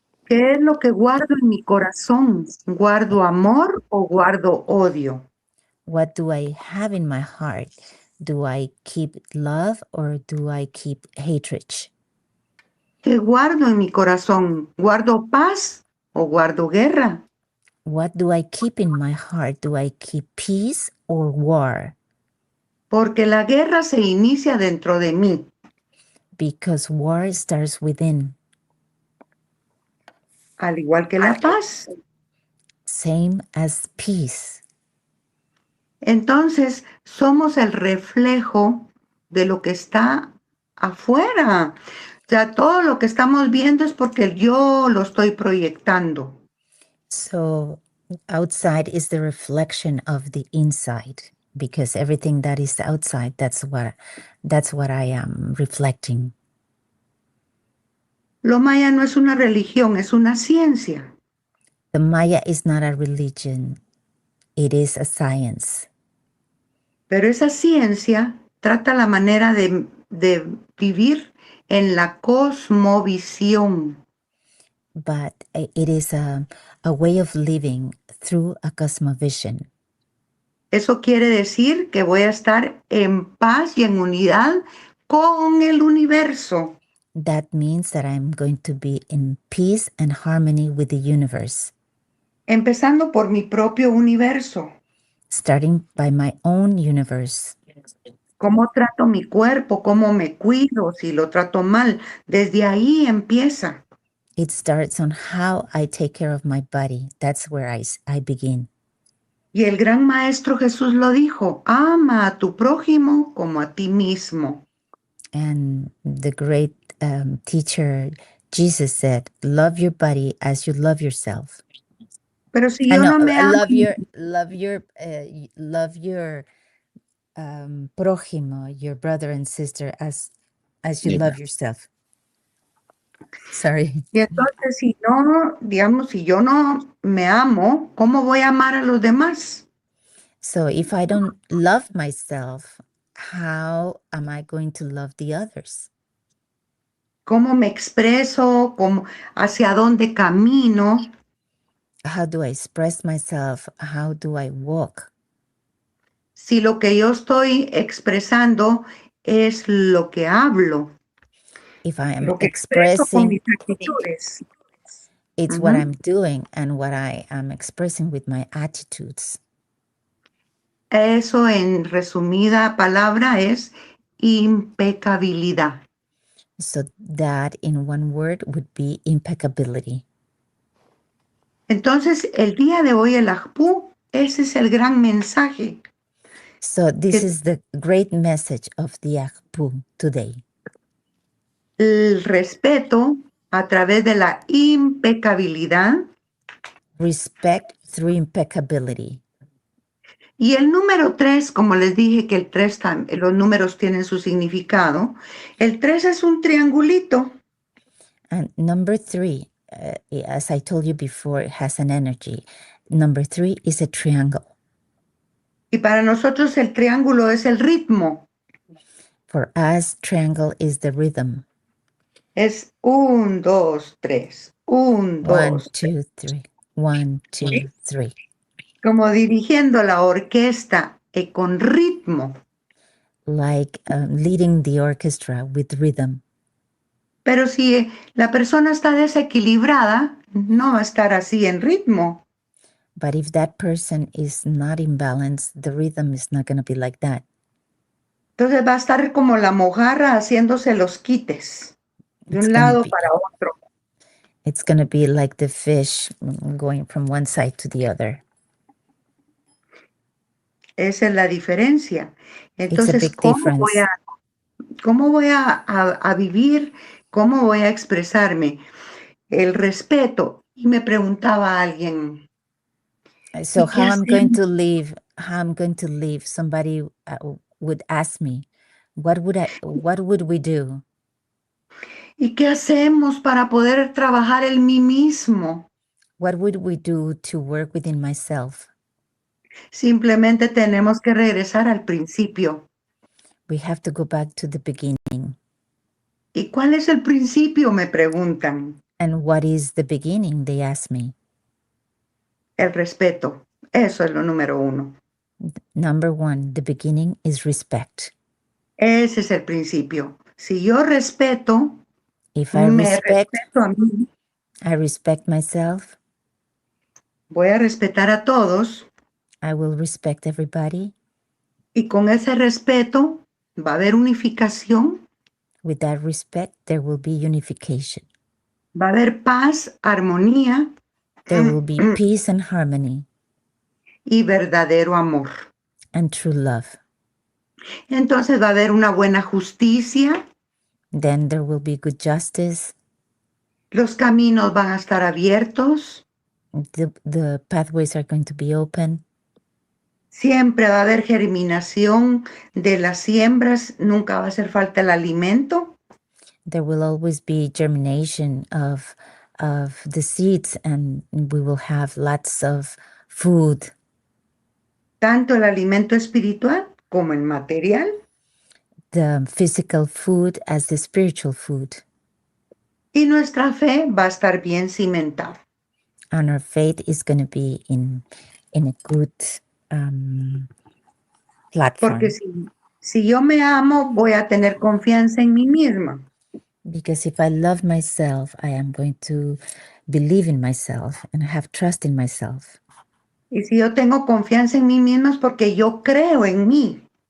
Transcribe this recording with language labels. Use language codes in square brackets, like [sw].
[es] ¿Qué es lo que guardo en mi corazón? ¿Guardo amor o guardo odio? [en] What do I have in my heart? Do I keep love or do I keep hatred? [es] ¿Qué guardo en mi corazón? ¿Guardo paz o guardo guerra? [en] What do I keep in my heart? Do I keep peace or war? [es] Porque la guerra se inicia dentro de mí. [en] because war starts within, [es] al igual que la paz. [en] same as peace. [es] Entonces, somos el reflejo de lo que está afuera. O sea, todo lo que estamos viendo es porque yo lo estoy proyectando. [en] So outside is the reflection of the inside, because everything that is outside, that's what I am reflecting. [es] Lo maya no es una religión, es una ciencia. [en] The Maya is not a religion, it is a science. [es] Pero esa ciencia trata la manera de vivir en la cosmovisión. [en] But it is a way of living through a cosmovision. [es] Eso quiere decir que voy a estar en paz y en unidad con el universo. [en] That means that I'm going to be in peace and harmony with the universe, [es] Empezando por mi propio universo. [en] starting by my own universe. [es] Cómo trato mi cuerpo, cómo me cuido, si lo trato mal. Desde ahí empieza. [en] It starts on how I take care of my body. That's where I begin. [es] Y el gran maestro Jesús lo dijo, ama a tu prójimo como a ti mismo. [en] And the great teacher, Jesus said, love your body as you love yourself. [es] Pero si yo no me amo, [en] love your prójimo, your brother and sister, as you Yeah. love yourself. Sorry. [es] y entonces si no, digamos, si yo no me amo, ¿cómo voy a amar a los demás? [en] So if I don't love myself, how am I going to love the others? [es] ¿Cómo me expreso? ¿Hacia dónde camino? [en] How do I express myself? How do I walk? [es] Si lo que yo estoy expresando es lo que hablo, [en] If I am [es] lo que expreso con mis actitudes. [en] it's what I'm doing and what I am expressing with my attitudes. [es] Eso en resumida palabra es impecabilidad. [en] So that in one word would be impeccability. [es] Entonces, el día de hoy, el Ajpú, ese es el gran mensaje. [en] So this [es] Que- [en] is the great message of the Akpu today. [es] El respeto a través de la impecabilidad. [en] Respect through impeccability. [es] Y el número 3, como les dije que el 3, los números tienen su significado. El 3 es un triangulito. [en] And number 3, as I told you before, it has an energy. Number 3 is a triangle. [es] Y para nosotros el triángulo es el ritmo. [en] For us, triangle is the rhythm. [es] Es 1, 2, 3. 1, 2, 2, 3. 1, 2, 3. como dirigiendo la orquesta con ritmo. [en] Like leading the orchestra with rhythm. [es] Pero si la persona está desequilibrada, no va a estar así en ritmo. [en] But if that person is not in balance, the rhythm is not going to be like that. [es] Entonces va a estar como la mojarra haciéndose los quites de un lado para otro. [en] It's going to be like the fish going from one side to the other. [es] Esa es la diferencia. [en] It's a [es] Entonces, [en] big difference. [es] ¿cómo voy a vivir? ¿Cómo voy a expresarme? El respeto. Y me preguntaba alguien. [en] So [es] ¿y qué [en] how I'm going [es] hacemos? [en] to live, somebody would ask me, what would we do? [es] ¿Y qué hacemos para poder trabajar en mí mismo? [en] What would we do to work within myself? [es] Simplemente tenemos que regresar al principio. [en] We have to go back to the beginning. [es] ¿Y cuál es el principio? Me preguntan. [en] And what is the beginning? They ask me. [es] El respeto. Eso es lo número 1. [en] Number 1, the beginning is respect. [es] Ese es el principio. Si yo respeto, [en] If I [es] me [en] respect, [es] respeto a mí, [en] I respect myself, [es] voy a respetar a todos, [en] I will respect everybody. [es] y con ese respeto va a haber unificación. [en] With that respect, there will be unification. [es] Va a haber paz, armonía [en] There will be peace and harmony [es] y verdadero amor. [en] and true love. [es] Entonces va a haber una buena justicia, [en] Then there will be good justice. [es] los caminos van a estar abiertos, [en] The pathways are going to be open. [es] siempre va a haber germinación de las siembras, nunca va a hacer falta el alimento. [en] There will always be germination of the seeds, and we will have lots of food, [es] Tanto el alimento espiritual como el material. [en] the physical food as the spiritual food. [es] Y nuestra fe va a estar bien cimentada. [en] And our faith is going to be in a good platform. [es] Porque si yo me amo, voy a tener confianza en mí misma. [en] Because if I love myself, I am going to believe in myself and have trust in myself. [es] Y si yo tengo confianza en mí misma es porque yo creo en mí.